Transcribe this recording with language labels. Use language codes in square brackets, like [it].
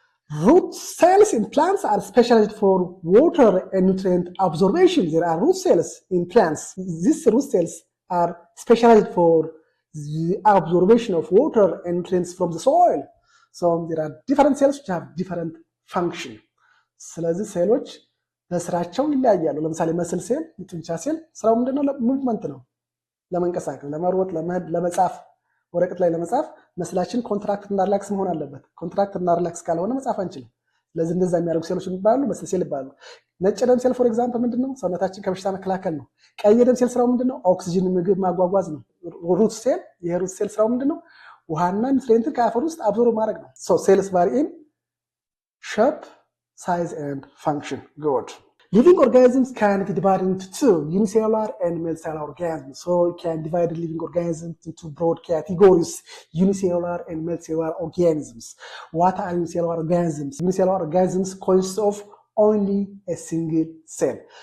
[en] Root cells in plants are specialized for water and nutrient absorption. There are root cells in plants. These root cells are specialized for the absorption of water and nutrients from the soil. So there are different cells which have different function. [am] ስለዚህ ሴሎች በስራቸው ይለያያሉ። ለምሳሌ መስል ሴል፣ የጡንቻ ሴል ስራው ምንድነው? ሙቭመንት ነው። ለመንቀሳቀስ፣ ለመሮጥ፣ ለመሄድ፣ ለመጻፍ፣ ወረቀት ላይ ለመጻፍ መስላችን ኮንትራክት እና ሪላክስ መሆን አለበት። ኮንትራክት እና ሪላክስ ካልሆነ መጻፍ አንችልም። ስለዚህ እንደዛ የሚያደርጉ ሴሎች የሚባሉ መስል ሴል ይባላሉ። ነጭ ደም ሴል [en] ፎር ኤግዛምፕል [am] ምንድነው? ሰውነታችን ከበሽታ መከላከል ነው። ቀይ ደም ሴል ስራው ምንድነው? ኦክሲጅን ምግብ ማጓጓዝ ነው። ሩት ሴል፣ የሩት ሴል ስራው ምንድነው? ውሃና ኒውትሪየንትን ከአፈር ውስጥ አብዞርብ ማድረግ ነው። [en] ሶ ሴልስ ቫሪ ኢን ሼፕ size and function. Good. Living organisms can be divided into two, unicellular and multicellular organisms. So you can divide the living organisms into broad categories, unicellular and multicellular organisms. What are unicellular organisms? Unicellular organisms consist of only a single cell.